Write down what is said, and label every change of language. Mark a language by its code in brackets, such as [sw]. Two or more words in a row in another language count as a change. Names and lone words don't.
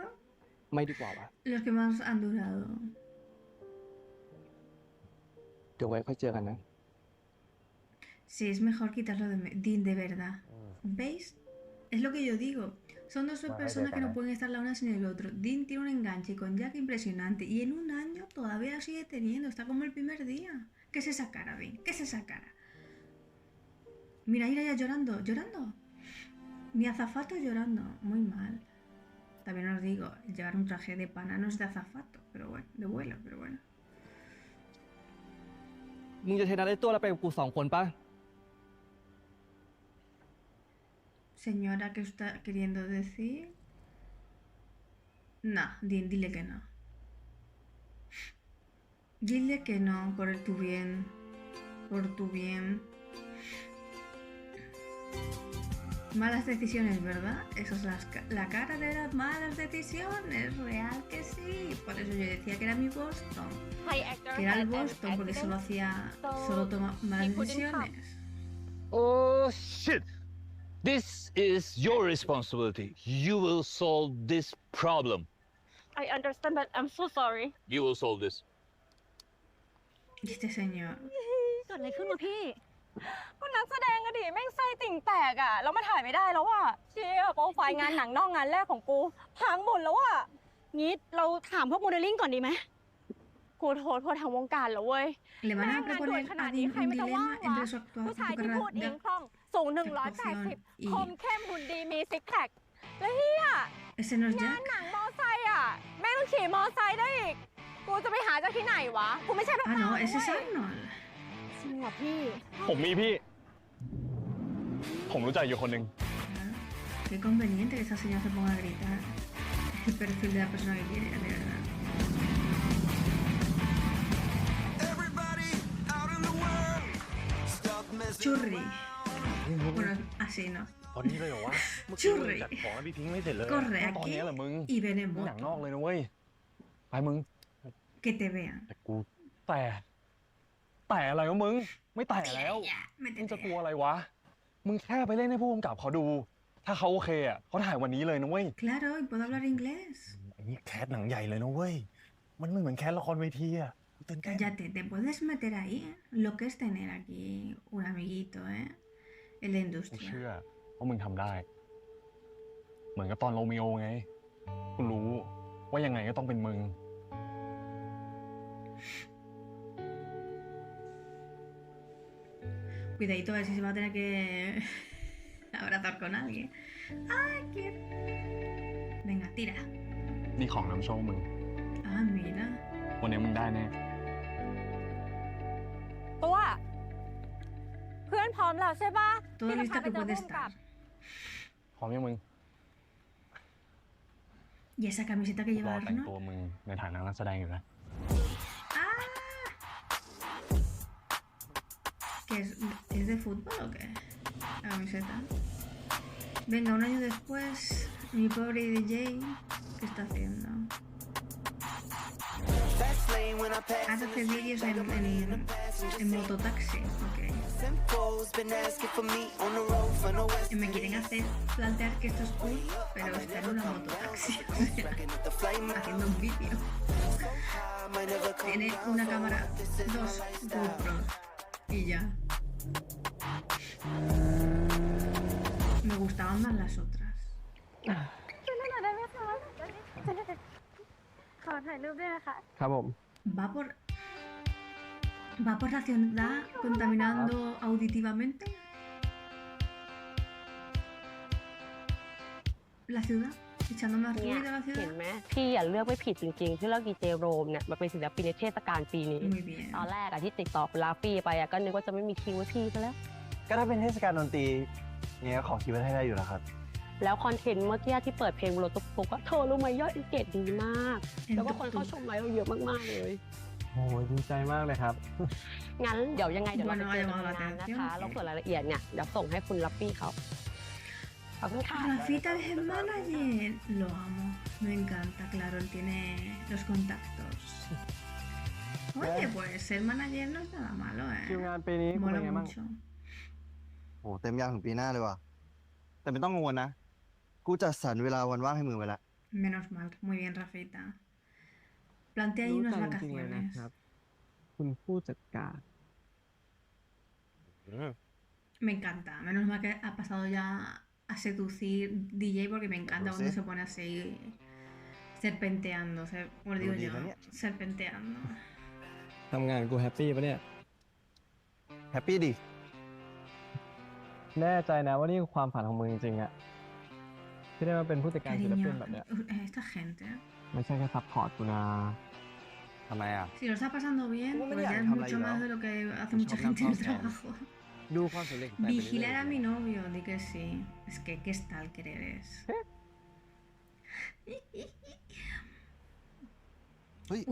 [th] ไม่ดีกว่าวะ [es] Los que más han durado. [th] เดี๋ยวไว้ค่อยเจอกันนะ [es] Sí, es mejor quitarlo de verdad. ¿Veis? Es lo que yo digo. Son dos personas que no pueden estar la una sin el otro. Dean tiene un enganche con Jack impresionante. Y en un año todavía lo sigue teniendo. Está como el primer día. ¿Qué es esa cara, Dean? ¿Qué es esa cara? Mira, ir allá llorando. ¿Llorando? Mi azafato llorando. Muy mal. También os digo, llevar un traje de pana no es de azafato. Pero bueno, de vuelo, pero bueno. [th] มึงจะเทน้ำได้ตัวเราไปกับกู2 คนปะ [es] Señora, ¿qué está queriendo decir? No, dile que no. Dile que no, por tu bien. Por tu bien. Malas decisiones, ¿verdad? Eso es la cara de las malas decisiones. Real que sí. Por eso yo decía que era mi Boston. Que era el Boston porque solo toma malas decisiones. [en] Oh, shit. This is your responsibility. You will solve this problem. I understand but I'm so sorry You will solve this. [es] Y este señor. [th] เกิดอะไรขึ้นวะพี่ก็นักแสดงอะดิแม่งไส้ติ่งแตกอะแล้วมาถ่ายไม่ได้แล้วอะเชี่ยโปรไฟล์งานหนังนอกงานแรกของกูพังหมดแล้วอะงี้เราถามพวกโมเดลลิ่งก่อนดีไหมกูโทษพวกทางวงการแล้วเว้ย [es] Le van a [th] งานด่วน [es] proponer [th] ขนา [es] a [th] ดนี้ [es] Dean [th] ใคร [es] un [th] มันจะว่าง [es] dilema [th] วะ [es] entre su [th] ผู้ชาย [es] actuación, [th] ที่ [es] tu [th] พูดเอง [es] carrera [th] คล่องสูง [es] actuación [th] 180 [es] y [th] คมเข้มหุ่นดีมีซิกแพคแล้วเฮีย [es] ese no es [th] งาน [es] Jack. [th] หนังมอไซค์อะแม่งต้องขี่มอไซค์ได้อีกกูจะไปหาจากที่ไหนวะกูไม่ใช่แบบ [es] Ah, no, ese es Arnold. [th] จริงเหรอพี่ ผมมีพี่ ผมรู้จักอยู่คนหนึ่ง [es] Qué conveniente que esa señora se ponga a gritar. El perfil de la persona que quiere, de verdad. Churri. Bueno, así no. [th] ตอนนี้เลยเหรอวะ [es] Churri. [th] จัดของแล้วพี่ทิ้งไม่เสร็จเลย [es] Corre [th] ตอน [es] aquí [th] นี้แหละมึง [es] y ven en [th] หนังน [es] moto. [th] อกเลยนะเว้ย ไปมึง [es] Que te vean. [th] แต่กูแต่อะไรวะมึง ไม่แต่แล้ว [es] Ya, [th] มึง [es] métete. [th] จะกลัวอะไรวะ มึงแค่ไปเล่นให้ผู้กำกับเขาดู ถ้าเขาโอเคอ่ะเขาถ่ายวันนี้เลยนะเว้ย [es] Claro, y puedo hablar inglés. [th] อันนี้แคสหนังใหญ่เลยนะเว้ย มันไม่เหมือนแคสละครเวทีอะตื่นเต้น [es] Cállate, te puedes meter ahí, ¿eh? Lo que es tener aquí un amiguito, ¿eh? En la [th] กู [es] industria. [th] เชื่อว่ามึงทำได้ เหมือนกับตอนโรมิโอไง กูรู้ว่ายังไงก็ต้องเป็นมึง [es] Cuidadito a ver si se va a tener que abrazar con alguien. ¡Ay, qué! Venga, tira. [th] นี่ของนำโชคมึง [es] Ah, mira. [th] วันนี้มึงได้แน่ ตัวเพื่อนพร้อมแล้วใช่ปะ [es] Todo [th] ที่จะ [es] listo [th] พาไป [es] que [th] เจอ [es] puede [th] ผู้กำกับ [es] estar. [th] พร้อมยังมึง [es] ¿Y esa camiseta que [th] ร [es] lleva [th] อแต่ง [es] Arnold? [th] ตัวมึงในฐานะนักแสดงอยู่นะ [es] ¡Ah! ¿Qué es? ¿Es de fútbol o qué? La camiseta. Venga, un año después, mi pobre DJ, ¿qué está haciendo? Hace vídeos en mototaxi, ok. Y me quieren hacer plantear que esto es cool, pero está en una mototaxi, haciendo un vídeo. Tiene una cámara, 2 GoPros y ya. Me gustaban más las otras. [th] ช่วยหน่อยได้ไหมคะขอถ่ายรูปด้วยนะคะ ครับผม [es] ¿Va por la ciudad contaminando auditivamente? ¿La ciudad? ¿Echando más [th] เนี่ย [es] ruido a la [th] เห็น [es] ciudad? [th] ไหมพี่อย่าเลือกไม่ผิดจริงๆ ที่เลือกดีเจโรมเนี่ยมาเป็นศิลปินในเทศกาลปีนี้ [es] Muy bien. [th] ตอนแรกอะที่ติดต่อลาฟี่ไปอะก็นึกว่าจะไม่มีคิวให้พี่ซะแล้ว ก็ถ้าเป็นเทศกาลดนตรีเนี่ยขอคิดไว้ให้ได้อยู่แล้วครับ แล้วคอนเทนต์เมื่อกี้ที่เปิดเพลงบนรถตุ๊กๆอะเธอรู้ไหมยอด engage ดีมาก แล้วก็คนเข้าชมไลฟ์เราเยอะมากๆเลย โอ้ยดีใจมากเลยครับ งั้นเดี๋ยวยังไงเดี๋ยวเราไป [es] Bueno, [th] เจอ [es] ha [th] กัน [es] llamado [th] ใน [es] la [th] งานนะคะ [es] atención. [th] แล้วส่วนรายละเอียดเนี่ยเดี๋ยวส่งให้คุณลัปปี้เขาขอบคุณค่ะ [es] Rafita el [en] head manager. [es] Lo amo. Me encanta, claro, él tiene los contactos. Oye, pues ser manager no es nada malo, [th] คิว [es] ¿eh? [th] งานปีนี้กูเป็น [es] Mola [th] ไงบ้าง [es] mucho. [th] โอ้เต็มยาวถึงปีหน้าเลยว่ะ แต่ไม่ต้องกังวลนะ กูจัดสรรเวลาวันว่างให้มึงไว้ละ [es] Menos mal. Muy bien, Rafita. Plantea ahí [th] รู้ [es] unas [th] ใจจริงๆเลยนะ [es] vacaciones. [th] ครับ คุณผู้จัดการ [es] Me encanta. Menos mal que ha pasado ya a seducir DJ porque me encanta Lo cuando sé. se pone así serpenteando. Como digo Lo yo, digo, ¿no? serpenteando. [th] ทำงานกูแฮปปี้ปะเนี่ย แฮปปี้ดิ แน่ใจนะว่านี่คือความฝันของมึงจริงๆอะที่ได้มาเป็นผู้จัดการศิลปิน [es] Cariño, [th] แบบเนี้ย [es] esta gente. [th] ไม่ใช่แค่ซัพพอร์ตกูนะ ทำไมอ่ะ [es] Si lo está pasando bien, ¿Cómo me pues ya llamas? es Habla mucho yo. más de lo que hace Pues mucha habla gente en el entonces. trabajo. [th] ดูความสำเร็จของแฟนไปเรื่อย [es] Vigilar a mi novio, di que sí. Es que qué stalker eres. [th] เฮ้ย